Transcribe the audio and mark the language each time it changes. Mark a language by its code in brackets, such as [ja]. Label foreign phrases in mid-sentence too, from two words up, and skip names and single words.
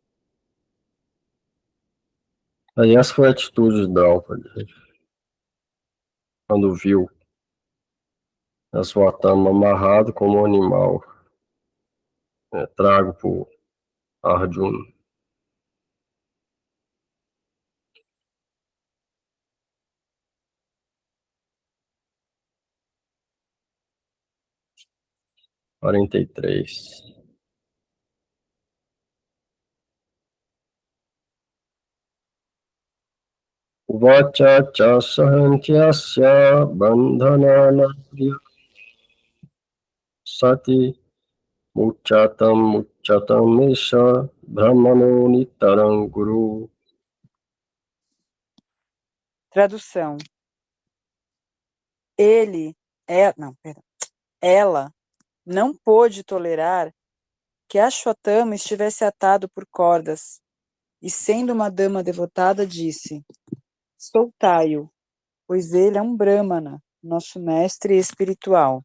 [pt] Aí essa foi a atitude de Draupadi, quando viu Ashwatthama amarrado como um animal trago por Arjuna. Quarenta e três. [sa] Vacha cha sahantyasya bandhanana sati muchatam mesha brahmano nitaram guru. [pt] Tradução. Ela não pôde tolerar que Ashwatthama estivesse atado por cordas, e sendo uma dama devotada, disse: soltai-o, pois ele é um Brahmana, nosso mestre espiritual.